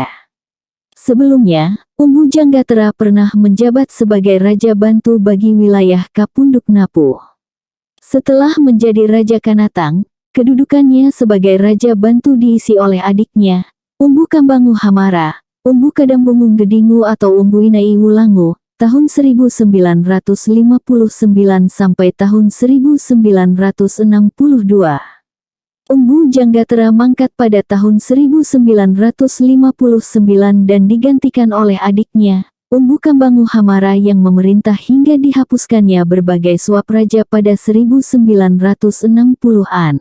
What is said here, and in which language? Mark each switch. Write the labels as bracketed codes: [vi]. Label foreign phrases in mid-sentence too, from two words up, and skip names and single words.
[id] Sebelumnya, Umbu Janggatera pernah menjabat sebagai Raja Bantu bagi wilayah Kapunduk Napu. Setelah menjadi Raja Kanatang, kedudukannya sebagai Raja Bantu diisi oleh adiknya, Umbu Kambangu Hamara, Umbu Kadambungung Gedingu atau Umbu Inai Wulangu, tahun 1959 sampai tahun 1962. Umbu Janggatera mangkat pada tahun 1959 dan digantikan oleh adiknya, Umbu Kambangu Hamara yang memerintah hingga dihapuskannya berbagai suap raja pada 1960-an.